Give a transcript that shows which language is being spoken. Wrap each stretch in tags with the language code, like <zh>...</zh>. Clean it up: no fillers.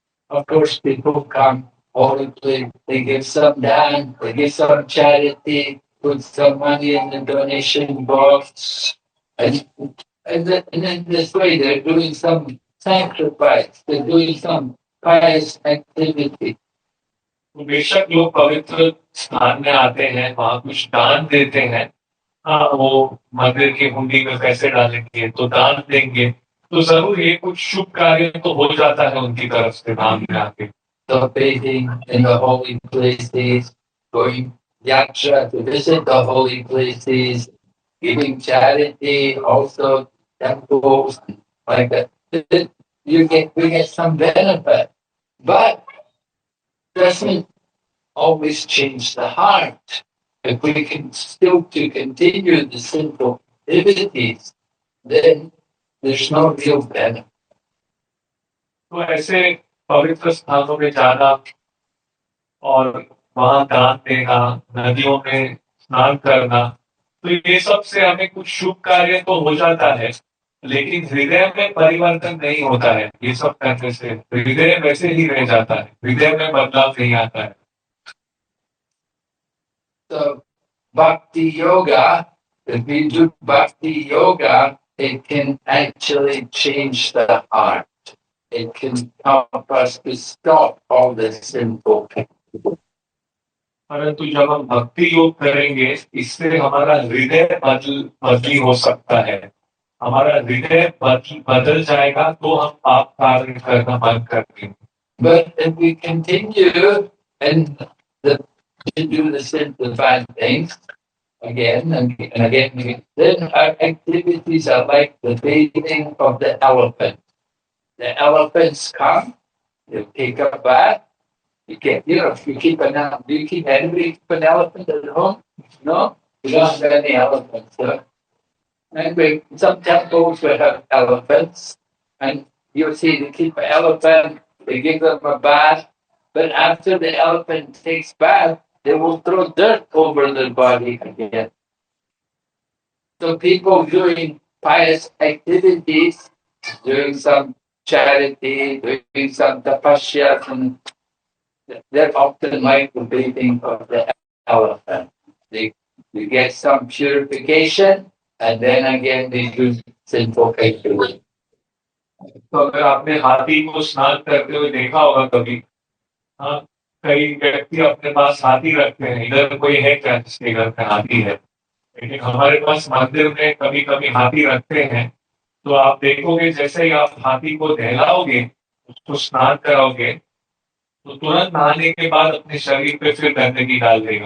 <en>Of course, people come all they give some daन, they give some charity, put some money in the donation box, and in this way they're doing some sacrifice, they're doing some pious activity.</en> <hi>तो बेशक लोग पवित्र स्थान में आते हैं, वहां कुछ दान देते हैं. हाँ, वो मंदिर की हुंडी में पैसे डालेंगे तो दान देंगे, तो जरूर ये कुछ शुभ कार्य तो हो जाता है उनकी तरफ से धाम में आके.</hi> <en>So bathing in the holy places, going yatra to visit the holy places, giving charity, also temples, like that. We get some benefit, but doesn't always change the heart. If we can still to continue the sinful activities, then there's no real benefit.</en> <hi>तो ऐसे पवित्र स्थानों में जाना और वहां दान देना, नदियों में स्नान करना, तो ये सब से हमें कुछ शुभ कार्य तो हो जाता है, लेकिन हृदय में परिवर्तन नहीं होता है. ये सब करने से हृदय वैसे ही रह जाता है, हृदय में बदलाव नहीं आता है.</hi> <en>So bhakti yoga, if we do bhakti yoga, it can actually change the heart. It can help us to stop all the sinful activity.</en> <hi>परंतु जब हम भक्ति योग करेंगे, इससे हमारा हृदय बदली हो सकता है. हमारा हृदय बदल जाएगा तो हम पाप कार्य करना बंद कर देंगे.</hi> <en>But if we continue and to do the sinful bad things again and again, then our activities are like the bathing of the elephant. The elephants come, they take a bath. You can't, if you keep anybody keep an elephant at home? No? We don't have any elephants. So. And some temples will have elephants, and you'll see they keep an elephant, they give them a bath, but after the elephant takes bath, they will throw dirt over their body again. So people doing pious activities, doing some charity, doing some tapasya, and they're often like the bathing of the elephant. They get some purification, and then again they do sinful activity.</en> <hi>तो अगर आपने हाथी को स्नान करते हुए देखा होगा कभी, हाँ, कई व्यक्ति अपने पास हाथी रखते हैं. इधर कोई है क्या जिसके घर में हाथी है? लेकिन हमारे पास मंदिर में कभी कभी हाथी रखते हैं. तो आप देखोगे जैसे ही आप हाथी को नहलाओगे, उसको स्नान कराओगे, तो तुरंत नहाने के बाद अपने शरीर पे फिर गंदगी डाल देगा.</hi>